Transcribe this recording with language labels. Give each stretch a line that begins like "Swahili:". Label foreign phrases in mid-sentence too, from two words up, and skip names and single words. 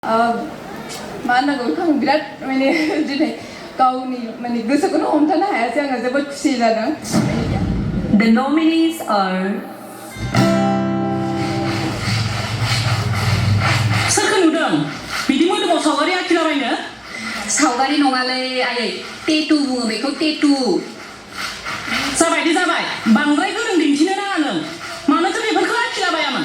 Bodo: माना गोखा बिराद माने दिनै गावनि माने गोसोखौनो हमथानो हायासै आङो जोबोद खुसि जादों.
English: The nominees are
Bodo: सोरखौ नुदों बिदि मोदोमाव सावगारि आखिलाबायनो सावगारि नङालै आयै टेटु बुङो बेखौ टेटु जाबाय बांद्राय गोरों दिन्थिनो नाङा नों मानोथो बेफोरखौ आखिलाबायामोन